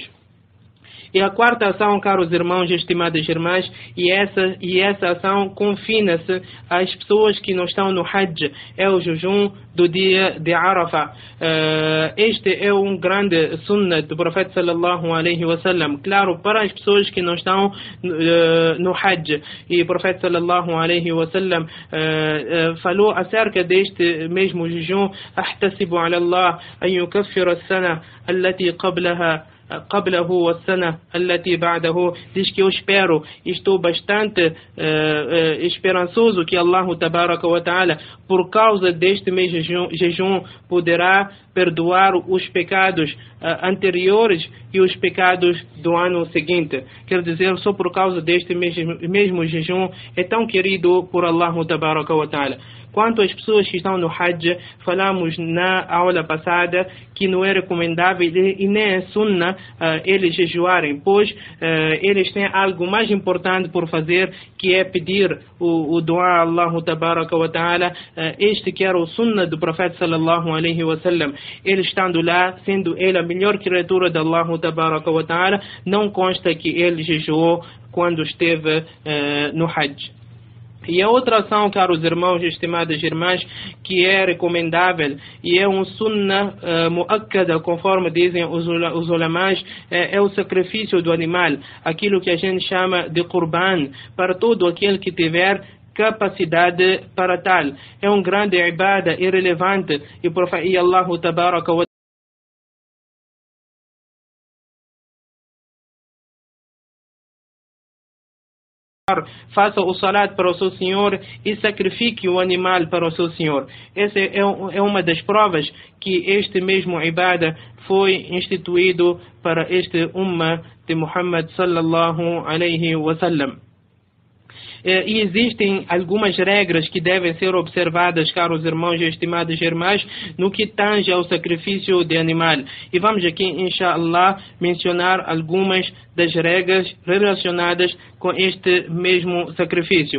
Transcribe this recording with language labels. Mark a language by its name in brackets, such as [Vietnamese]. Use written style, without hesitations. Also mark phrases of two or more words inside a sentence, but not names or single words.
[Portuguese] E a quarta ação, caros irmãos e estimadas irmãs, e essa ação confina-se às pessoas que não estão no Hajj, é o jejum do dia de Arafah. Este é um grande sunnah do profeta [Arabic] صلى الله عليه وسلم, [Portuguese] claro, para as pessoas que não estão no Hajj. E o profeta [Arabic] صلى الله عليه وسلم [Portuguese] falou acerca deste mesmo jejum: [Arabic] أحتسب على الله أن يكفر السنة التي قبله والسنة التي بعده. [Portuguese] Diz que eu estou bastante esperançoso que [Arabic] الله تبارك وتعالى, [Portuguese] por causa deste mês jejum, poderá perdoar os pecados anteriores e os pecados do ano seguinte. Quer dizer, só por causa deste mesmo jejum é tão querido por [Arabic] الله تبارك وتعالى. [Portuguese] Quanto às pessoas que estão no Hajj, falamos na aula passada que não é recomendável e nem é sunnah eles jejuarem, pois eles têm algo mais importante por fazer, que é pedir o dua a [Arabic] الله تبارك وتعالى, [Portuguese] este que era o sunnah do profeta [Arabic] صلى الله عليه وسلم. [Portuguese] Ele estando lá, sendo ele a melhor criatura de [Arabic] الله تبارك وتعالى, [Portuguese] não consta que ele jejuou quando esteve no Hajj. E a outra ação, caros irmãos e estimadas irmãs, que é recomendável e é um [Arabic] سنة مؤكدة, [Portuguese] conforme dizem os ulamás, é o sacrifício do animal, aquilo que a gente chama de qurban, para todo aquele que tiver capacidade para tal. É um grande ibada irrelevante e [Arabic] الله تبارك [Portuguese] wa faça o salat para o seu Senhor e sacrifique o animal para o seu Senhor. Essa é uma das provas que este mesmo ibada foi instituído para este ummah de Muhammad [Arabic] صلى الله عليه وسلم. [Portuguese] E existem algumas regras que devem ser observadas, caros irmãos e estimadas irmãs, no que tange ao sacrifício de animal. E vamos aqui, inshallah, mencionar algumas das regras relacionadas com este mesmo sacrifício.